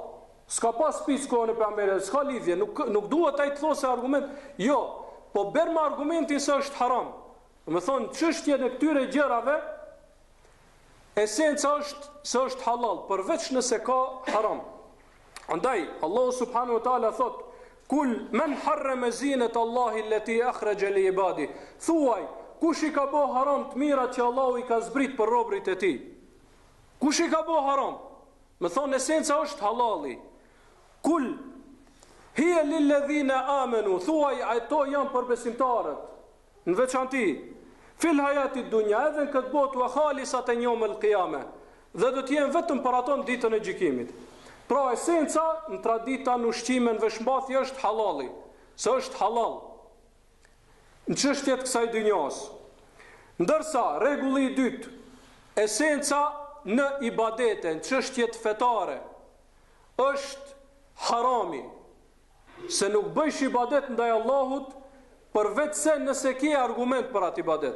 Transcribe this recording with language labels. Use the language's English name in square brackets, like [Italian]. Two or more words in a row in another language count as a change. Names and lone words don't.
[Albanian] S'ka pas picë kohën e pejgamberit, s'ka lidhje, nuk duhet ai të thosë argument. Jo, po ber me argumentin se është haram. Do të thonë çështjen e këtyre gjërave esenca është se është halal, përveç nëse ka haram. Andaj Allah [Arabic] سبحانه وتعالى [Albanian] thot: [Arabic] "قل من حرم زينة الله التي أخرج لعباد." [Albanian] Thuaj, kush i ka bë haram të mirat që Allahu i ka zbrit për robërit e tij? Kush i ka bë haram? Më thonë esenca është halali. [Arabic] قل هي للذين آمنوا, [Albanian] thuaj ato janë për besimtarët, në veçanti [Arabic] في الحياة الدنيا, [Albanian] edhe në këtë botë, [Arabic] وخالصة يوم القيامة, [Albanian] dhe do të jenë vetëm për ato në ditën e gjykimit. Pra esenca në tradita, në ushqime, në veshmbathje është halali, se është halal në çështjet kësaj dunjos. Ndërsa rregulli i dytë, esenca në ibadete, në çështjet fetare, është harami, se nuk bësh ibadet ndaj Allahut përveç se nëse ke argument për atë ibadet.